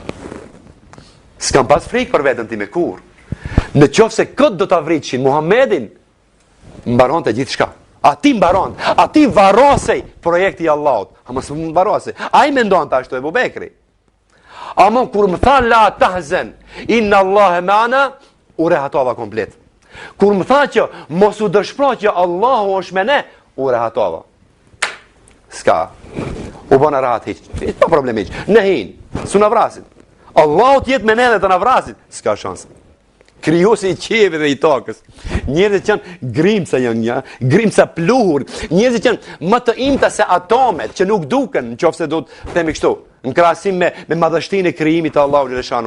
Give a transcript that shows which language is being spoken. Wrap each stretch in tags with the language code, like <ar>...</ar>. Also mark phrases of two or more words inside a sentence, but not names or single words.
<sq>S'kam pas frikë për veten time kur. Në qoftë se këtë do ta vritshin Muhammedin, mbaronte gjithçka. Ati mbaron, ati varosej projekti i Allahut. Ama s'u varosej. Ai mendon ashtu Ebu Bekri. Ama kur më tha</sq> <ar>لا تحزن إن الله معنا,</ar> <sq>u rehatova komplet. Kur më tha që mos u dëshpro që Allahu është me ne, u rehatova. Ska. U bëna rahat hiq. Pa problem hiq. Në hin, su na vrasin. Allahu t'jet me ne dhe të na vrasin. Ska shanse. Krijuesi i qiellit dhe i tokës. Njerëzit që janë grimca grimca pluhur, njerëzit që janë më të imta se atomet që nuk duken, nëse do të themi kështu, në krahasim me madhështinë e krijimit të Allahut xhaleshanu.</sq>